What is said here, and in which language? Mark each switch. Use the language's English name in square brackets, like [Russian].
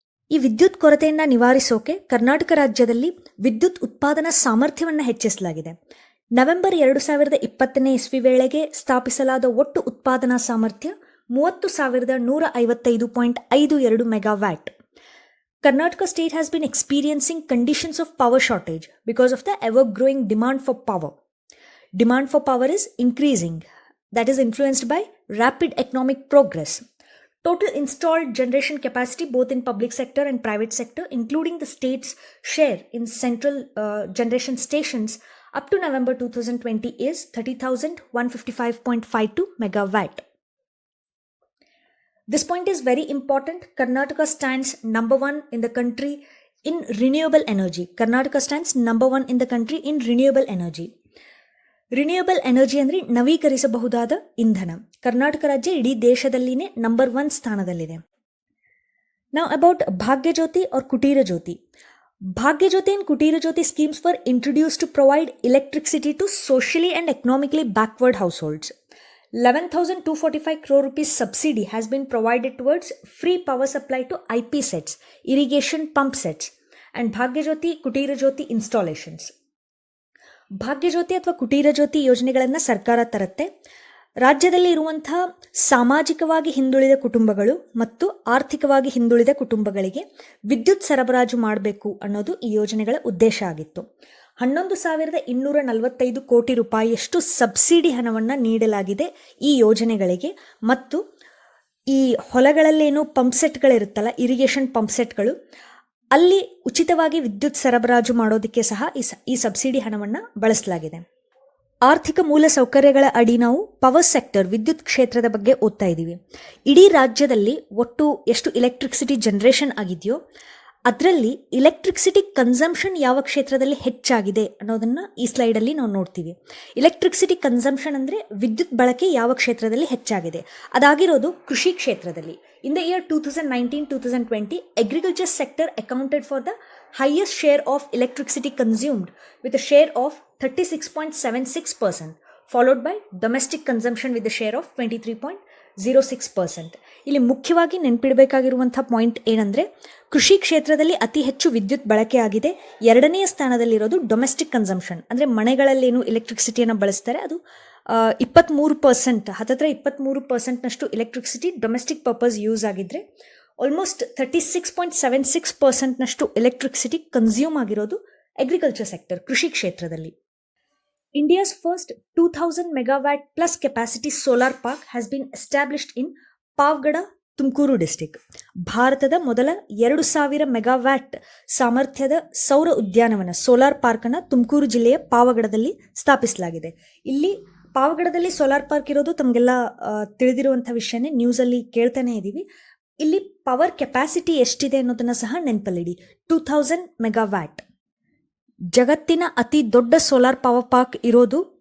[Kannada] ಈ ವಿದ್ಯುತ್ ಕೊರತೆಯನ್ನು ನಿವಾರಿಸೋಕೆ ಕರ್ನಾಟಕ ರಾಜ್ಯದಲ್ಲಿ ವಿದ್ಯುತ್ ಉತ್ಪಾದನಾ ಸಾಮರ್ಥ್ಯವನ್ನು ಹೆಚ್ಚಿಸಲಾಗಿದೆ. ನವೆಂಬರ್ 2020 ಇಸ್ವಿ ವೇಳೆಗೆ ಸ್ಥಾಪಿಸಲಾದ ಒಟ್ಟು ಉತ್ಪಾದನಾ ಸಾಮರ್ಥ್ಯ 30,155.52 megawatt. [English] Karnataka state has been experiencing conditions of power shortage because of the ever-growing demand for power. Demand for power is increasing. That is influenced by rapid economic progress. Total installed generation capacity both in public sector and private sector, including the state's share in central generation stations up to November 2020 is 30,155.52 megawatt. This point is very important. Karnataka stands number 1 in the country in renewable energy. Karnataka stands number 1 in the country in renewable energy. [Kannada] Renewable energy ಅಂದರೆ ನವೀಕರಿಸಬಹುದಾದ ಇಂಧನ. ಕರ್ನಾಟಕ ರಾಜ್ಯ ಇಡೀ ದೇಶದಲ್ಲಿನೇ number 1 ಸ್ಥಾನದಲ್ಲಿದೆ. [English] Now about Bhagya Jyoti or Kutira Jyoti. Bhagya Jyoti and Kutira Jyoti schemes were introduced to provide electricity to socially and economically backward households. 11,245 crore rupees subsidy has been provided towards free power supply to IP sets, irrigation pump sets, and Bhagya Jyoti, Kutira Jyoti installations. [Kannada] ಭಾಗ್ಯ ಜ್ಯೋತಿ ಅಥವಾ ಕುಟೀರ ಜ್ಯೋತಿ ಯೋಜನೆಗಳನ್ನು ಸರ್ಕಾರ ತರುತ್ತೆ. ರಾಜ್ಯದಲ್ಲಿ ಇರುವಂಥ ಸಾಮಾಜಿಕವಾಗಿ ಹಿಂದುಳಿದ ಕುಟುಂಬಗಳು ಮತ್ತು ಆರ್ಥಿಕವಾಗಿ ಹಿಂದುಳಿದ ಕುಟುಂಬಗಳಿಗೆ ವಿದ್ಯುತ್ ಸರಬರಾಜು ಮಾಡಬೇಕು ಅನ್ನೋದು ಈ ಯೋಜನೆಗಳ ಉದ್ದೇಶ ಆಗಿತ್ತು. 11,245 ಕೋಟಿ ರೂಪಾಯಿಯಷ್ಟು ಸಬ್ಸಿಡಿ ಹಣವನ್ನು ನೀಡಲಾಗಿದೆ ಈ ಯೋಜನೆಗಳಿಗೆ. ಮತ್ತು ಈ ಹೊಲಗಳಲ್ಲೇನು ಪಂಪ್ಸೆಟ್ಗಳಿರುತ್ತಲ್ಲ, ಇರಿಗೇಷನ್ ಪಂಪ್ಸೆಟ್ಗಳು, ಅಲ್ಲಿ ಉಚಿತವಾಗಿ ವಿದ್ಯುತ್ ಸರಬರಾಜು ಮಾಡೋದಕ್ಕೆ ಸಹ ಈ ಸಬ್ಸಿಡಿ ಹಣವನ್ನು ಬಳಸಲಾಗಿದೆ. ಆರ್ಥಿಕ ಮೂಲ ಸೌಕರ್ಯಗಳ ಅಡಿ ನಾವು ಪವರ್ ಸೆಕ್ಟರ್, ವಿದ್ಯುತ್ ಕ್ಷೇತ್ರದ ಬಗ್ಗೆ ಓದ್ತಾ ಇದ್ದೀವಿ. ಇಡೀ ರಾಜ್ಯದಲ್ಲಿ ಒಟ್ಟು ಎಷ್ಟು ಎಲೆಕ್ಟ್ರಿಸಿಟಿ ಜನರೇಷನ್ ಆಗಿದೆಯೋ ಅದರಲ್ಲಿ ಎಲೆಕ್ಟ್ರಿಸಿಟಿ ಕನ್ಸಂಪ್ಷನ್ ಯಾವ ಕ್ಷೇತ್ರದಲ್ಲಿ ಹೆಚ್ಚಾಗಿದೆ ಅನ್ನೋದನ್ನು ಈ ಸ್ಲೈಡಲ್ಲಿ ನಾವು ನೋಡ್ತೀವಿ. ಎಲೆಕ್ಟ್ರಿಸಿಟಿ ಕನ್ಸಂಪ್ಷನ್ ಅಂದರೆ ವಿದ್ಯುತ್ ಬಳಕೆ ಯಾವ ಕ್ಷೇತ್ರದಲ್ಲಿ ಹೆಚ್ಚಾಗಿದೆ. ಅದಾಗಿರೋದು ಕೃಷಿ ಕ್ಷೇತ್ರದಲ್ಲಿ. [English] In the year 2019-2020, agriculture sector accounted for the highest share of electricity consumed with a share of 36.76%, followed by domestic consumption with a share of 23.06%. [Kannada] ಇಲ್ಲಿ ಮುಖ್ಯವಾಗಿ ನೆನಪಿಡಬೇಕಾಗಿರುವಂಥ ಪಾಯಿಂಟ್ ಏನಂದರೆ, ಕೃಷಿ ಕ್ಷೇತ್ರದಲ್ಲಿ ಅತಿ ಹೆಚ್ಚು ವಿದ್ಯುತ್ ಬಳಕೆ ಆಗಿದೆ. ಎರಡನೆಯ ಸ್ಥಾನದಲ್ಲಿರೋದು ಡೊಮೆಸ್ಟಿಕ್ ಕನ್ಸಂಪ್ಷನ್, ಅಂದರೆ ಮನೆಗಳಲ್ಲೇನು ಎಲೆಕ್ಟ್ರಿಸಿಟಿಯನ್ನು ಬಳಸ್ತಾರೆ ಅದು 23%, ಹತ್ತತ್ರ 23%ನಷ್ಟು ಎಲೆಕ್ಟ್ರಿಸಿಟಿ ಡೊಮೆಸ್ಟಿಕ್ ಪರ್ಪಸ್ ಯೂಸ್ ಆಗಿದ್ರೆ, ಆಲ್ಮೋಸ್ಟ್ 36.76%ನಷ್ಟು ಎಲೆಕ್ಟ್ರಿಸಿಟಿ ಕನ್ಸ್ಯೂಮ್ ಆಗಿರೋದು ಅಗ್ರಿಕಲ್ಚರ್ ಸೆಕ್ಟರ್, ಕೃಷಿ ಕ್ಷೇತ್ರದಲ್ಲಿ. [English] India's first 2,000 megawatt plus capacity solar park has been established in Pavgada, Tumakuru district. [Kannada] ಭಾರತದ ಮೊದಲ 2,000 ಮೆಗಾವ್ಯಾಟ್ ಸಾಮರ್ಥ್ಯದ ಸೌರ ಉದ್ಯಾನವನ ಸೋಲಾರ್ ಪಾರ್ಕನ್ನು ತುಮಕೂರು ಜಿಲ್ಲೆಯ ಪಾವಗಡದಲ್ಲಿ ಸ್ಥಾಪಿಸಲಾಗಿದೆ. ಇಲ್ಲಿ ಪಾವಗಡದಲ್ಲಿ ಸೋಲಾರ್ ಪಾರ್ಕ್ ಇರೋದು ತಮಗೆಲ್ಲ ತಿಳಿದಿರುವಂಥ ವಿಷಯನೇ, ನ್ಯೂಸಲ್ಲಿ ಕೇಳ್ತಾನೆ ಇದ್ದೀವಿ. ಇಲ್ಲಿ ಪವರ್ ಕೆಪಾಸಿಟಿ ಎಷ್ಟಿದೆ ಅನ್ನೋದನ್ನು ಸಹ ನೆನಪಲ್ಲಿಡಿ. 2,000 ಮೆಗಾವ್ಯಾಟ್. ಜಗತ್ತಿನ ಅತಿ ದೊಡ್ಡ ಸೋಲಾರ್ ಪವರ್ ಪಾರ್ಕ್ ಇರೋದು